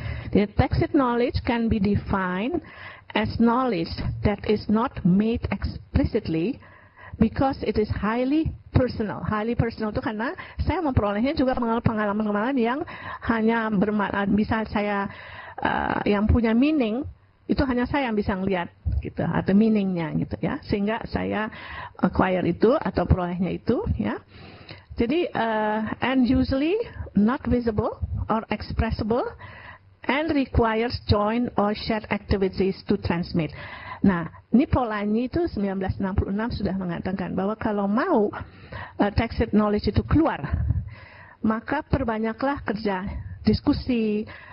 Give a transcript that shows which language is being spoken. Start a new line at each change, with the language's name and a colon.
English: The tacit knowledge can be defined as knowledge that is not made explicitly because it is highly personal. Highly personal
Indonesian: itu karena saya memperolehnya juga pengalaman-pengalaman yang hanya bisa saya yang punya
English: meaning,
Indonesian: itu hanya saya yang bisa ngelihat gitu, atau meaningnya gitu ya, sehingga saya
English: acquire
Indonesian: itu atau perolehnya itu ya. Jadi
English: and usually not visible or expressible and requires joint or shared activities to transmit.
Indonesian: Nah, ini Polanyi itu 1966 sudah mengatakan bahwa kalau mau tacit knowledge itu keluar, maka perbanyaklah kerja diskusi,